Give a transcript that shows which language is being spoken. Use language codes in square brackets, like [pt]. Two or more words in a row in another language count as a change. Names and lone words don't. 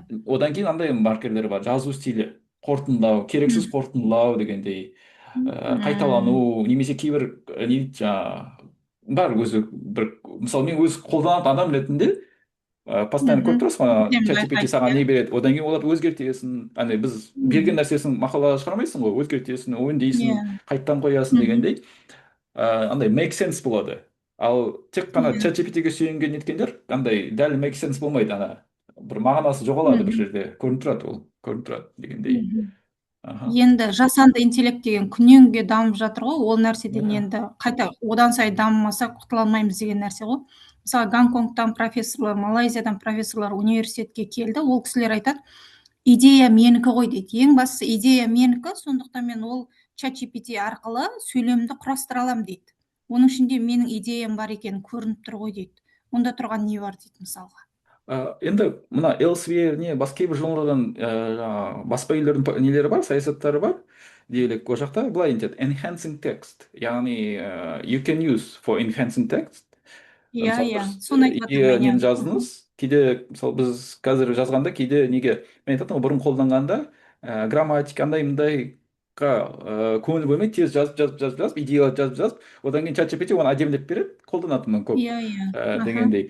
[kk] Одан кейін андай маркерлер бар, жазу стилі, қорытындылау, керексіз қорытындылау дегендей, қайталану, немесе кейбір не дейді жаңағы бар өзі бір, мысалы мен өз қолданатын адам ретінде постоянно көріп тұрасың ғой, чат GPT саған не береді, одан кейін оларды өзгертесің, андай біз берген нәрсесін мақалаға шығармайсың ғой, өзгертесің, өңдейсің, қайттан қоясың дегендей, андай [en] make sense [kk] болады. Ал тек қана чат GPT-ге сүйенген неткендер андай дәл [en] make sense [kk] болмайды, ана бір мағынасы жоғалады, бір жерде көрініп тұрады, ол көрініп тұрады дегендей. Енді жасанды интеллект деген күннен күнге дамып жатыр ғой, ол нәрседен енді қайта одан сайын дамымасақ құтыла алмаймыз деген нәрсе ғой. Мысалы Гонконгтан профессорлар, Малайзиядан профессорлар университетке келді, ол кісілер айтады, идея менікі ғой дейді. Ең бастысы идея менікі, сондықтан мен ол чат GPT арқылы сөйлемді құрастыра аламын дейді. Оның ішінде менің идеям бар екені көрініп тұр ғой дейді. Онда тұрған не бар дейді мысалға. Енді мына Elsevier не басқа кейбір журналдардан баспа үйлердің нелері бар, саясаттары бар. Делік ол жақта былай айтады, [en] enhancing text, яғни you can use for enhancing text. [kk] Иә, соны айтып жатырмын. Нені жаздыңыз, кейде мысалы біз қазір жазғанда кейде неге мен айтатын, бұрын қолданғанда грамматика андай мындайға көңіл бөлмей тез жазып, идеяларды жазып, одан кейін чат GPT оны әдемілеп береді, қолданатынмын көп дегендей.